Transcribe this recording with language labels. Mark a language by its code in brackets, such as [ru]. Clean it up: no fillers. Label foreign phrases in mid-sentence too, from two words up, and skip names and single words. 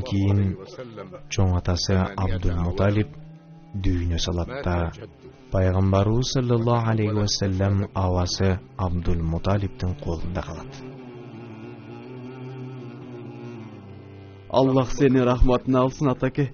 [ky] кийин чоң атасы Абдул-Муталиб дүйнө салат да пайгамбарыбыз [ar] صلى الله عليه وسلم [ky] абасы Абдул-Муталибтин колунда калат. Аллах сени рахматына алсын, атаке.